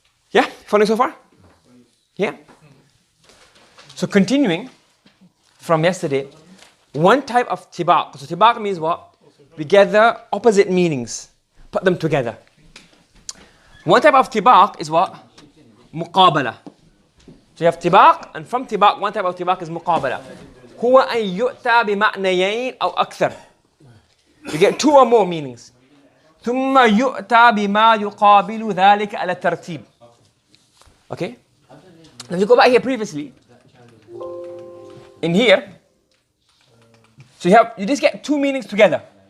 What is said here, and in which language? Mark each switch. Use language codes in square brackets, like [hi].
[en] Yeah, following so far? Yeah. So continuing from yesterday, one type of tibaq. So tibaq means what? We gather opposite meanings, put them together. One type of tibaq is what? Muqabala. So you have tibaq, and from tibaq, one type of tibaq is muqabala. [ar] هو أن يؤتى بمعنيين أو أكثر. [en] You get two or more meanings. [ar] ثم يؤتى بما يقابل ذلك على الترتيب. [en] Okay? If you go back here previously, in here, so you just get two meanings together.